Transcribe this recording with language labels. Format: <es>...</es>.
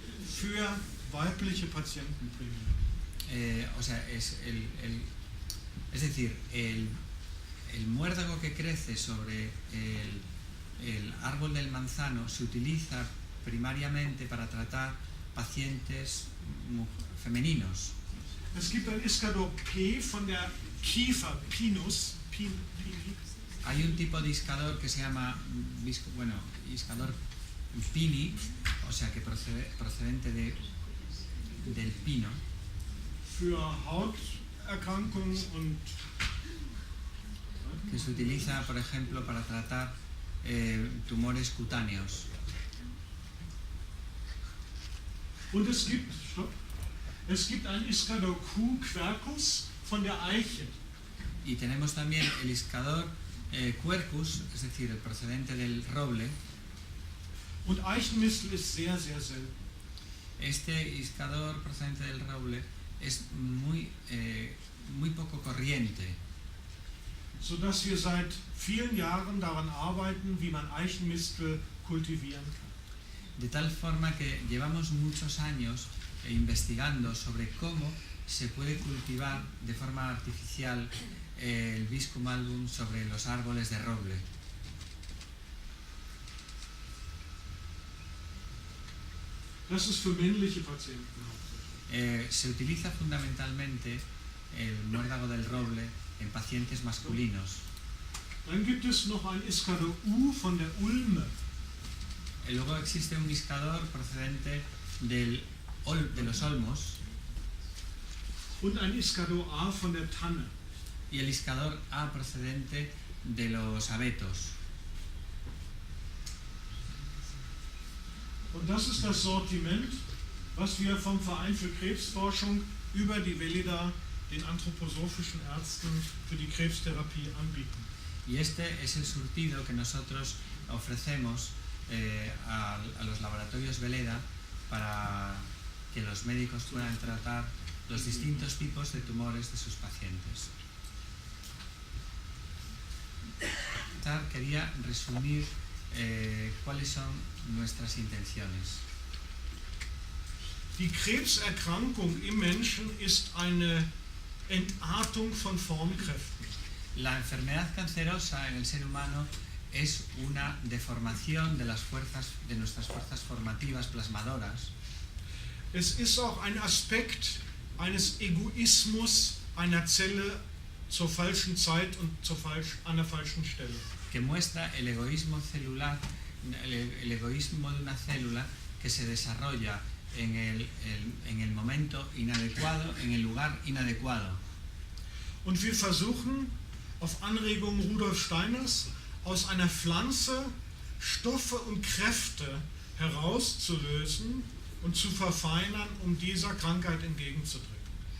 <de>für weibliche Patienten primär.</de> <es>O sea, es decir, el muérdago que crece sobre el árbol del manzano se utiliza primariamente para tratar pacientes femeninos.</es> <de>Es gibt ein Iscador P von der Kiefer, Pinus, Pini.</de> <es>Hay un tipo de iscador que se llama, iscador pini, o sea, que procedente del pino.</es> <de>Für Hauterkrankungen und</de> <es>que se utiliza, por ejemplo, para tratar tumores cutáneos.</es> <de>Und es gibt ein Iscador Q Quercus von der Eiche.</de> <es>Y tenemos también el iscador quercus, es decir, el procedente del roble.</es> <de>Und Eichenmistel ist sehr, sehr selten.</de> <es>Este iscador procedente del roble es muy poco corriente.</es> <de>Sodass wir seit vielen Jahren daran arbeiten, wie man Eichenmistel kultivieren kann.</de> <es>De tal forma que llevamos muchos años investigando sobre cómo se puede cultivar de forma artificial el Viscum album sobre los árboles de roble.</es> <de>Das ist für männliche Patienten.</de> <es>Se utiliza fundamentalmente el muérdago del roble en pacientes masculinos.</es> <de>Dann gibt es noch ein Iscador U von der Ulme.</de> <es>Luego existe un iscador procedente de los olmos.</es> <de>Und ein Iscador A von der Tanne.</de> <es>Y el iscador A procedente de los abetos.</es> <de>Und das ist das Sortiment, was wir vom Verein für Krebsforschung über die Velida den anthroposophischen Ärzten für die Krebstherapie anbieten.</de> <es>Y este es el surtido que nosotros ofrecemos a los laboratorios Veleda para que los médicos puedan tratar los distintos tipos de tumores de sus pacientes. Quería resumir cuáles son nuestras intenciones.</es> <de>Die Krebserkrankung im Menschen ist eine Entartung von Formkräften.</de> <es>La enfermedad cancerosa en el ser humano es una deformación de nuestras fuerzas formativas plasmadoras.</es> <de>Es ist auch ein Aspekt eines Egoismus einer Zelle zur falschen Zeit und an der falschen Stelle.</de> <es>Que muestra el egoísmo celular, el egoísmo de una célula que se desarrolla en el momento inadecuado, en el lugar inadecuado.</es> <de>Und wir versuchen, auf Anregung Rudolf Steiners, aus einer Pflanze Stoffe und Kräfte herauszulösen und zu verfeinern, um dieser Krankheit entgegenzutreten.</de>